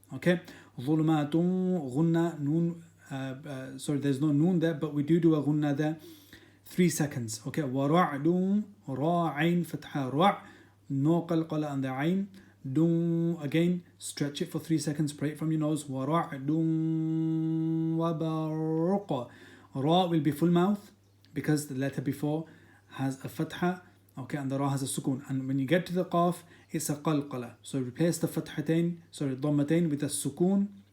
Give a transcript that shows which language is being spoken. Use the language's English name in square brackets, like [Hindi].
[Arabic] Okay, ظلمات غنة نون. [English] Sorry, there's no noon there, but we do a غنة there. 3 seconds. [Arabic] Okay, ورعد را عين فتحة رع. [English] No قلقلة on the عين. Do again, stretch it for 3 seconds, pray it from your nose. [Arabic] وَرَعْدٌ وَبَرْقٌ. [English] Ra will be full mouth because the letter before has a fatha, okay, and the ra has a sukun. And when you get to the qaf, it's a qalqala. So replace the dhammatain with a sukun.